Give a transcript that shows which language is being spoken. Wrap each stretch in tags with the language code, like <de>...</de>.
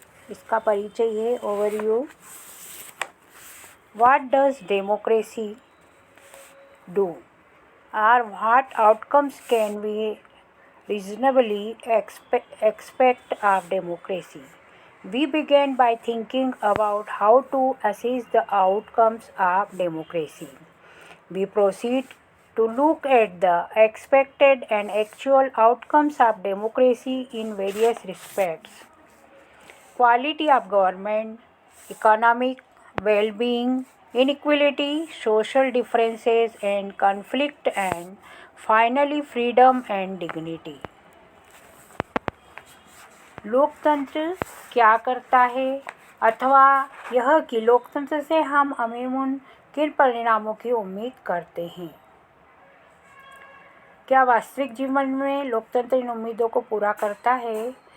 <hi>इसका परिचय है, overview.</hi> <en>what does democracy do</en> <hi>और</hi> <en>What outcomes can we reasonably expect of democracy. We began by thinking about how to assess the outcomes of democracy. We proceed to look at the expected and actual outcomes of democracy in various respects: quality of government, economic well-being, inequality, social differences and conflict, and finally freedom and dignity.</en> <hi>लोकतंत्र क्या करता है, अथवा यह कि लोकतंत्र से हम अमूमन किन परिणामों की उम्मीद करते हैं। क्या वास्तविक जीवन में लोकतंत्र इन उम्मीदों को पूरा करता है?</hi>